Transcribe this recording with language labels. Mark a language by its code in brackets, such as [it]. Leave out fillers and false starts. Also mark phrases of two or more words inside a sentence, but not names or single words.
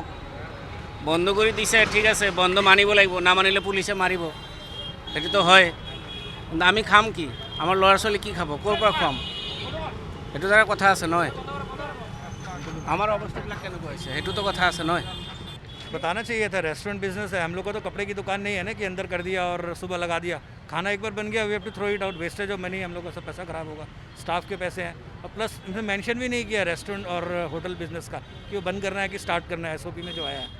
[as] বন্ধ কৰি দিছে, ঠিক আছে, বন্ধ মানিব লাগিব, নামানিলে পুলিচে মাৰিব, সেইটোতো হয়। কিন্তু আমি খাম কি? আমাৰ ল'ৰা ছোৱালী কি খাব? ক'ৰ পৰা খুৱাম? সেইটো এটা কথা আছে নহয়। আমাৰ অৱস্থাবিলাক কেনেকুৱা হৈছে সেইটোতো কথা আছে নহয়। [hi] बताना चाहिए था, [en] restaurant business [hi] है, हम लोग को तो कपड़े की दुकान नहीं है ना कि अंदर कर दिया और सुबह लगा दिया। खाना एक बार बन गया, [en] we have to throw it out, wastage of money, [hi] हम लोग का सब पैसा खराब होगा, स्टाफ के पैसे हैं। और प्लस इन्होंने मेंशन भी नहीं किया रेस्टोरेंट और [en] hotel business [hi] का कि वो बंद करना है कि स्टार्ट करना है, एसओपी में जो आया है।